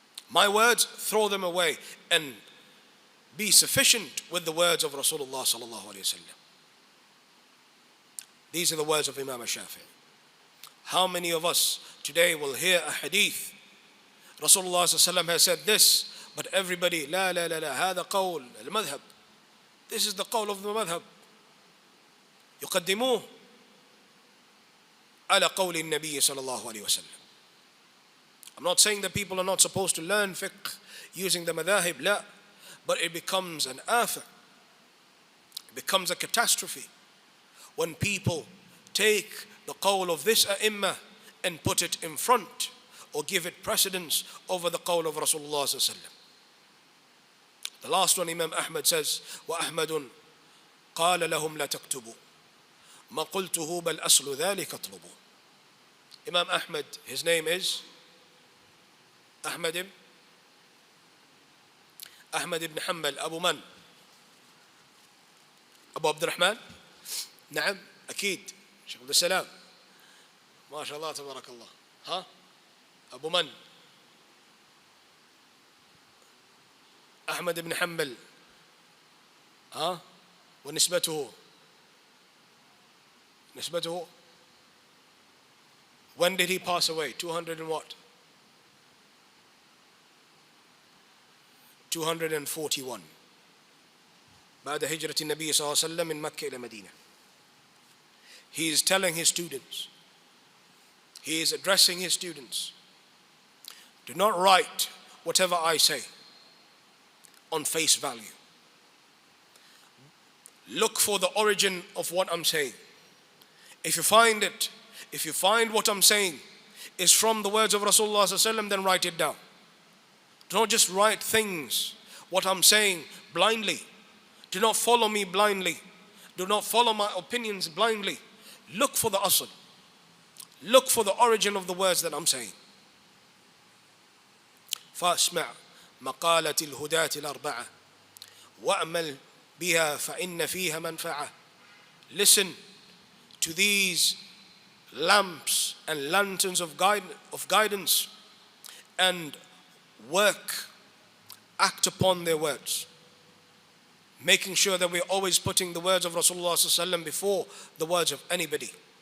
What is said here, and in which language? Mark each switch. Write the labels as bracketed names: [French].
[English] My words, throw them away and be sufficient with the words of Rasulullah sallallahu alaihi wasallam. These are the words of Imam Shafi'i. How many of us today will hear a hadith? Rasulullah sallallahu alaihi wasallam has said this, but everybody, [Arabic] لا لا لا لا هذا قول المذهب. [English] This is the qawl of the madhab. [Arabic] يقدموه على قول النبي صلى الله عليه وسلم. [English] I'm not saying that people are not supposed to learn fiqh using the madhahib, لا, but it becomes an afah. It becomes a catastrophe when people take the qawl of this a'imma and put it in front or give it precedence over the qawl of Rasulullah sallallahu alaihi wasallam. The last one, Imam Ahmad says, [Arabic] وأحمد قال لهم لا تكتبوا ما قلته بل أصل ذلك اطلبوا. [English] Imam Ahmad, his name is Ahmad ibn Hanbal Abu Man, Abu Abdurrahman. [Arabic] نعم أكيد شيخ عبد السلام ما شاء الله تبارك الله. ها أبو من؟ أحمد بن حنبل. ونسبته [English] When did he pass away? 200 and what? 241. [Arabic] بعد هجرة النبي صلى الله عليه وسلم من مكة إلى مدينة. [English] He is telling his students, he is addressing his students, do not write whatever I say on face value. Look for the origin of what I'm saying. If you find what I'm saying is from the words of Rasulullah sallallahu alaihi wasallam, then write it down. Do not just write things, what I'm saying, blindly. Do not follow me blindly. Do not follow my opinions blindly. Look for the asl. Look for the origin of the words that I'm saying. [Arabic] فاسمع مقالة الهداة الأربعة وأمل بها فإن فيها منفعة. [English] Listen to these lamps and lanterns of guidance, and act upon their words, making sure that we're always putting the words of Rasulullah sallallahu alaihi wasallam before the words of anybody.